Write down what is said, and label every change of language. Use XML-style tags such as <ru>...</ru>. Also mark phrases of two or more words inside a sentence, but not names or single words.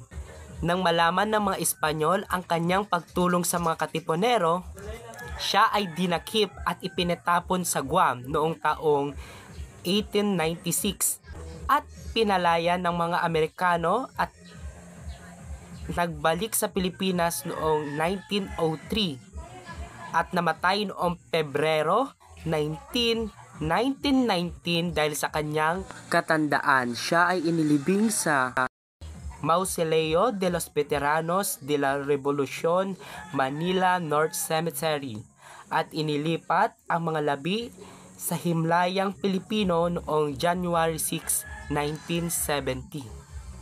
<tl>Nang malaman ng mga Espanyol ang kanyang pagtulong sa mga katipunero, siya ay dinakip at ipinatapon sa Guam noong taong 1896 at pinalaya ng mga Amerikano at nagbalik sa Pilipinas noong 1903 at namatay noong Pebrero 1919 dahil sa kanyang katandaan. Siya ay inilibing sa Mausoleo de los Veteranos de la Revolución, Manila North Cemetery at inilipat ang mga labi sa Himlayang Pilipino noong January 6, 1970.</tl>